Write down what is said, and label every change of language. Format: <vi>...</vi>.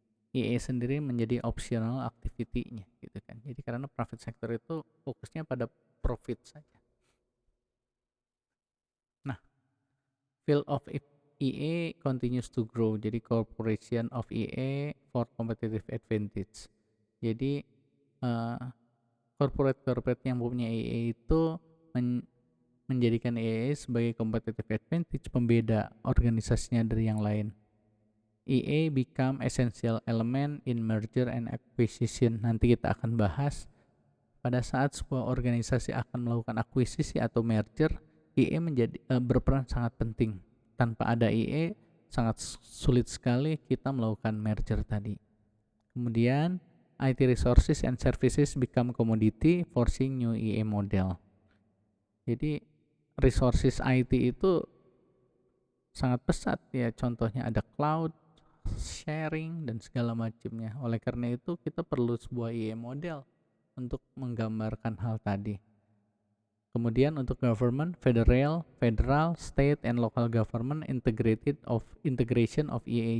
<id>IE sendiri menjadi optional activity- nya gitu kan. Jadi karena private sector itu fokusnya pada profit saja.</id> <en>Nah, field of IE continues to grow. Jadi corporation of IE for competitive advantage.</en> <id>Jadi corporate yang punya IE itu menjadikan IE sebagai competitive advantage, pembeda organisasinya dari yang lain.</id> <en>IE become essential element in merger and acquisition.</en> <id>Nanti kita akan bahas pada saat sebuah organisasi akan melakukan akuisisi atau merger, IE menjadi berperan sangat penting. Tanpa ada IE sangat sulit sekali kita melakukan merger tadi.</id> <en>Kemudian IT resources and services become commodity, forcing new IE model.</en> <id>Jadi resources IT itu sangat pesat ya, contohnya ada cloud, sharing dan segala macamnya. Oleh karena itu kita perlu sebuah IE model untuk menggambarkan hal tadi.</id> <en>Kemudian untuk government, federal, state and local government integration of IE.</en>